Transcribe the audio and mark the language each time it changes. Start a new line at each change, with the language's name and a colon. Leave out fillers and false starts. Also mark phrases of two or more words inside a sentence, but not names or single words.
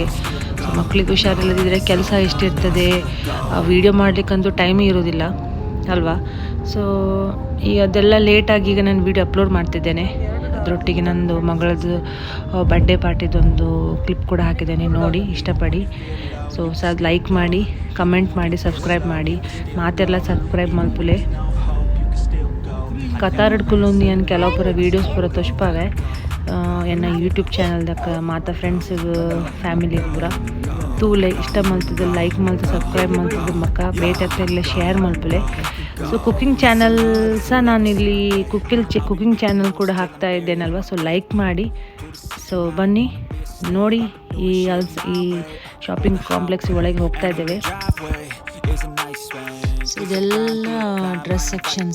Kannada: ಸೊ ಮಕ್ಕಳಿಗೆ ಹುಷಾರಿಲ್ಲದಿದ್ದರೆ ಕೆಲಸ ಎಷ್ಟಿರ್ತದೆ, ವೀಡಿಯೋ ಮಾಡಲಿಕ್ಕಂತೂ ಟೈಮೇ ಇರೋದಿಲ್ಲ ಅಲ್ವಾ. ಸೊ ಈಗ ಅದೆಲ್ಲ ಲೇಟಾಗಿ ಈಗ ನಾನು
English: video upload
Kannada: ಮಾಡ್ತಿದ್ದೇನೆ. ಅದರೊಟ್ಟಿಗೆ ನಂದು ಮಗಳದ್ದು ಬರ್ಡೇ ಪಾರ್ಟಿದೊಂದು ಕ್ಲಿಪ್ ಕೂಡ ಹಾಕಿದ್ದೇನೆ, ನೋಡಿ ಇಷ್ಟಪಡಿ. ಸೊ ಲೈಕ್ ಮಾಡಿ, ಕಮೆಂಟ್ ಮಾಡಿ, ಸಬ್ಸ್ಕ್ರೈಬ್ ಮಾಡಿ.
Tulu: ಮಾತೆಲ್ಲ ಸಬ್ಸ್ಕ್ರೈಬ್ ಮಲ್ಪುಲೆ. ಕತಾರಡ್ಕುಲೊಂದು ಏನು ಕೆಲವೊಬ್ಬರ ವೀಡಿಯೋಸ್ ಪೂರ ತೋಷ್ಪಾವೆ ಎನ್ನ ಯೂಟ್ಯೂಬ್ ಚಾನಲ್ದಕ್ಕ ಮಾತ ಫ್ರೆಂಡ್ಸಿಗೆ ಫ್ಯಾಮಿಲಿಗೆ ಪೂರ ತೂಲೆ ಇಷ್ಟ ಮಲ್ತದೆ, ಲೈಕ್ ಮಲ್ತು ಸಬ್ಸ್ಕ್ರೈಬ್ ಮಲ್ತದೆ ಮಕ್ಕ ಬೇಟೆ ಎಲ್ಲ ಶೇರ್ ಮಲ್ಪಲೆ.
Kannada: ಸೊ
English: cooking channel
Kannada: ಸಹ ನಾನಿಲ್ಲಿ
English: cooking channel
Kannada: ಕೂಡ ಹಾಕ್ತಾ ಇದ್ದೇನಲ್ವ. ಸೊ ಲೈಕ್ ಮಾಡಿ. ಸೊ ಬನ್ನಿ ನೋಡಿ, ಈ
English: shopping complex
Kannada: ಒಳಗೆ ಹೋಗ್ತಾ ಇದ್ದೇವೆ. ಸೊ ಇದೆಲ್ಲ
English: dress sections.